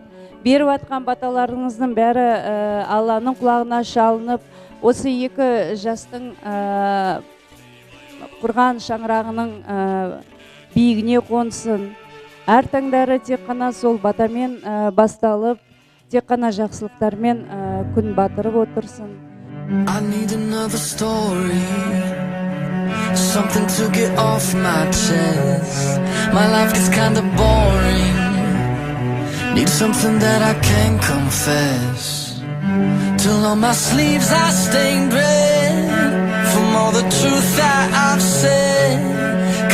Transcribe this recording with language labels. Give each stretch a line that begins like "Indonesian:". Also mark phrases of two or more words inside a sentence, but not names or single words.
Kazakh: Беріп атқан баталарыңыздың бәрі Алланың құлағына шалынып, осы екі жастың құрған шаңырағының биігіне қонсын. Әр таңдары тек қана сол батамен басталып, тек қана жақсылықтармен күн батырып отырсын.
English: I need another story, something to get off my chest. My life gets kinda boring, need something that I can confess. Till on my sleeves I stained red from all the truth that I've said.